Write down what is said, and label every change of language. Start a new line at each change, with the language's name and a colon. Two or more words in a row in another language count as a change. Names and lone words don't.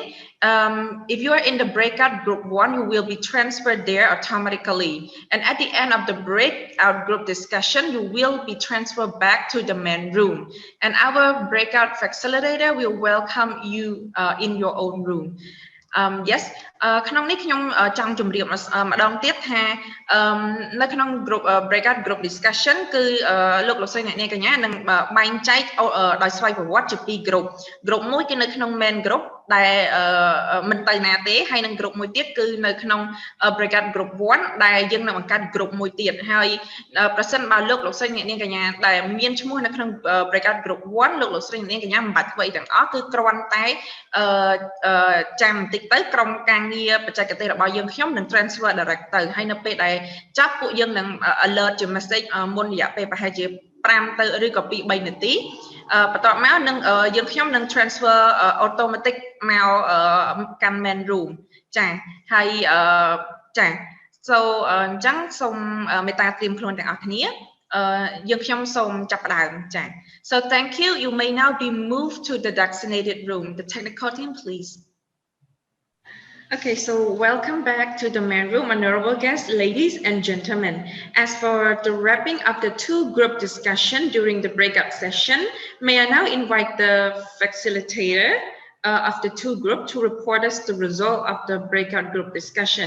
English: If you are in the breakout group 1, you will be transferred there automatically. And at the end of the breakout group discussion, you will be transferred back to the main room. And our breakout facilitator will welcome you in your own room. Yes,
Khmer: ក្នុងនេះខ្ញុំចង់ជម្រាបម្ដងទៀតថានៅក្នុង
English: group breakout group discussion
Khmer: គឺលោកលោកស្រីអ្នកនាងកញ្ញានឹងបែងចែកដោយស្វ័យប្រវត្តិជា2 group មួយគឺនៅក្នុង
English: main group
Khmer: ដែលមិន ទៅណាទេហើយនឹង group មួយទៀតគឺនៅក្នុង
English: breakout group 1
Khmer: ដែលយើងនឹងបង្កើត group មួយទៀតហើយប្រសិនបើលោកលោកស្រីអ្នកនាងកញ្ញាដែល មានឈ្មោះនៅក្នុង
English: breakout group 1
Khmer: លោកលោកស្រីអ្នកនាងកញ្ញាមិនបាច់ធ្វើអីទាំងអស់គឺគ្រាន់តែចាំបន្តិចទៅក្រុមការ ងារបច្ចេកទេសរបស់យើងខ្ញុំនឹង
English: transfer direct
Khmer: ទៅហើយនៅពេលដែលចាប់ពួកយើងនឹង alert ជា message មុនរយៈពេលប្រហែលជា5ទៅឬក៏2 3នាទីបន្ទាប់មកនឹងយើងខ្ញុំនឹង
English: transfer automatic
Khmer: មកកាន់
English: main room
Khmer: ចាហើយចា so អញ្ចឹងសូមមេត្តាត្រៀមខ្លួនទាំងអស់គ្នាយើងខ្ញុំសូមចាប់ផ្ដើមចា
English: so thank you. You may now be moved to the designated room. The technical team, please. Okay, so welcome back to the main room, honorable guests, ladies and gentlemen. As for the wrapping up the 2 group discussion during the breakout session, may I now invite the facilitator of the 2 groups to report us the result of the breakout group discussion.